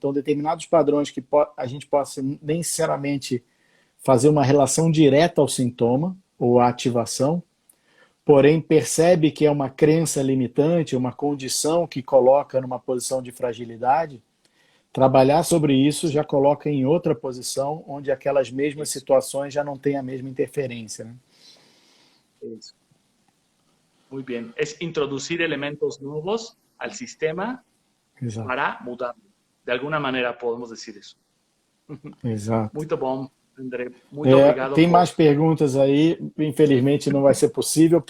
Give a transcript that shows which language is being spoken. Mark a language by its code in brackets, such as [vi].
[pt] Então, determinados padrões que a gente possa nem necessariamente fazer uma relação direta ao sintoma ou à ativação, porém percebe que é uma crença limitante, uma condição que coloca numa posição de fragilidade, trabalhar sobre isso já coloca em outra posição, onde aquelas mesmas situações já não têm a mesma interferência, né? [es] Eso. Muy bien. Es introducir elementos nuevos al sistema [pt] Exato. [es] para mudarlo. De alguna manera podemos decir eso. [pt] Exato. Muito bom, André. Muito obrigado. Tem mais perguntas aí, infelizmente não vai ser possível.